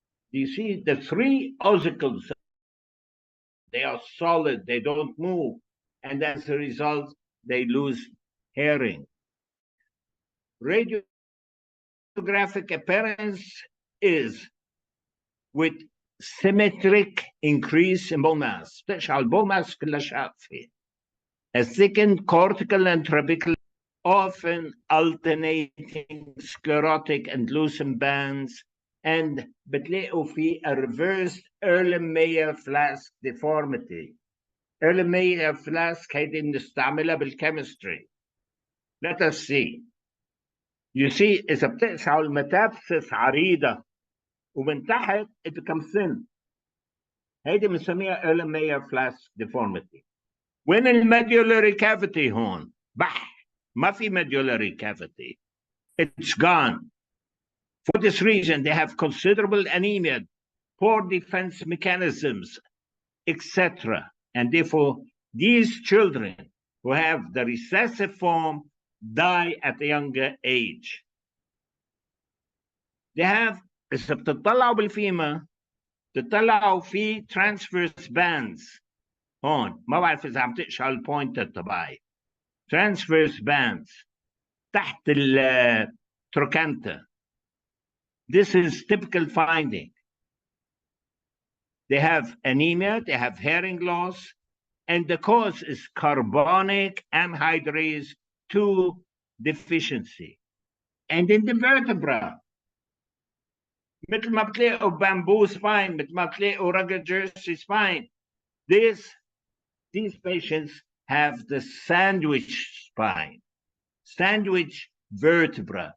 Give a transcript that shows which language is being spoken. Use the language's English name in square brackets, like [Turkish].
[English] You see the 3 ossicles, they are solid, they don't move, and as a result, they lose hearing. Radiographic appearance is with symmetric increase in bone mass. [Arabic] تشعل bone mass كلها شافية. [English] A thickened cortical and trabecular, often alternating sclerotic and loosened bands, and [Arabic] بتلاقوا في [English] a reversed Erlenmeyer flask deformity. Erlenmeyer flask [Arabic] هيدي بنستعملها [English] بالchemistry. Let us see. You see [Arabic] إذا بتقشعوا الميتافيسيس عريضة ومن تحت [English] it becomes thin. [Arabic] هيدي بنسميها early Mayer flask deformity. وين الميدولاري cavity هون؟ بح ما في medullary cavity. [English] It's gone. For this reason, they have considerable anemia, poor defense mechanisms, etc. And therefore, these children who have the recessive form die at a younger age. They have, [Arabic] إذا بتطلعوا بالفيما بتطلعوا في transverse bands هون ما بعرف إذا عم تقشع البوينتر تبعي transverse bands تحت التروكانتا. [English] This is typical finding. They have anemia, they have hearing loss, and the cause is carbonic anhydrase 2 deficiency. And in the vertebra, [Arabic] مثل ما بتلاقوا [English] bamboo spine, مثل ما بتلاقوا rugged jersey spine, these patients have the sandwich spine, sandwich vertebra.